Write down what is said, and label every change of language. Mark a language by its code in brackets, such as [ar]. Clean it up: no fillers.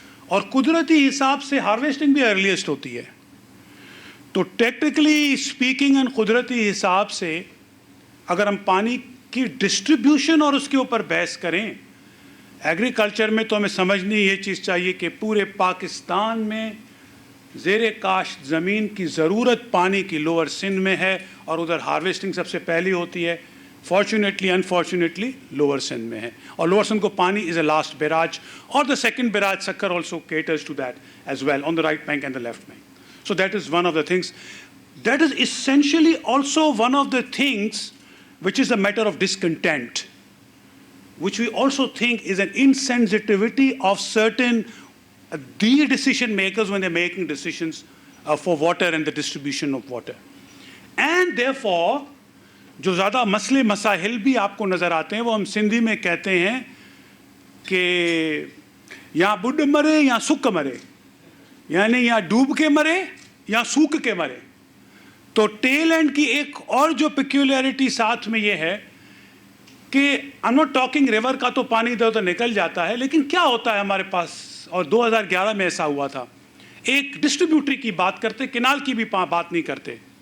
[hi] और कुदरती हिसाब से हार्वेस्टिंग भी अर्लीस्ट होती है। तो [en] technically speaking [hi] एंड कुदरती हिसाब से अगर हम पानी की डिस्ट्रीब्यूशन और उसके ऊपर बहस करें एग्रीकल्चर में, तो हमें समझनी ये चीज़ चाहिए कि पूरे पाकिस्तान में ज़ेरे काश्त ज़मीन की ज़रूरत पानी की लोअर सिंध में है, और उधर हार्वेस्टिंग सबसे पहली होती है। [en] fortunately unfortunately lower Sindh [hi] में है, और लोअर सिंध को पानी [en] Is a last barrage, और the second barrage sucker also caters to that as well on the right bank and the left bank. So that is one of the things. That is essentially also one of the things which is a matter of discontent, which we also think is an insensitivity of certain the decision makers when they're making decisions for water and the distribution of water. And therefore, [hi] जो ज़्यादा मसले मसाइल भी आपको नज़र आते हैं वो हम सिंधी में कहते हैं कि यहाँ बुढ़ मरे या सुक मरे, यानी या डूब के मरे या सूख के मरे। तो टेल एंड की एक और जो पिक्यूलियरिटी साथ में ये है कि [en] I am not talking [hi] river का तो पानी इधर उधर निकल जाता है, लेकिन क्या होता है हमारे पास, और 2011 में ऐसा हुआ था, एक डिस्ट्रीब्यूटरी की बात करते, किनाल की भी बात नहीं करते।